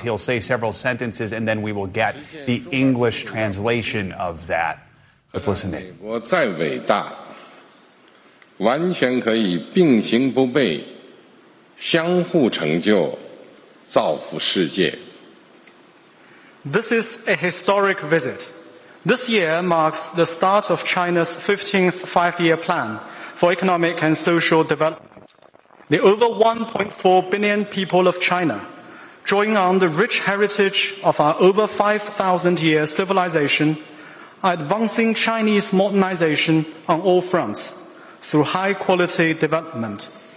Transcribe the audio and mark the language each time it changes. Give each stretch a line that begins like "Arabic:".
English: He'll say several sentences and then we will get the English translation of that. Let's listen in.
Chinese: 美国再伟大， 完全可以并行不悖，相互成就，造福世界。
English: This is a historic visit. This year marks the start of China's 15th five-year plan for economic and social development. The over 1.4 billion people of China, drawing on the rich heritage of our over 5,000-year civilization, are advancing Chinese modernization on all fronts through high-quality development.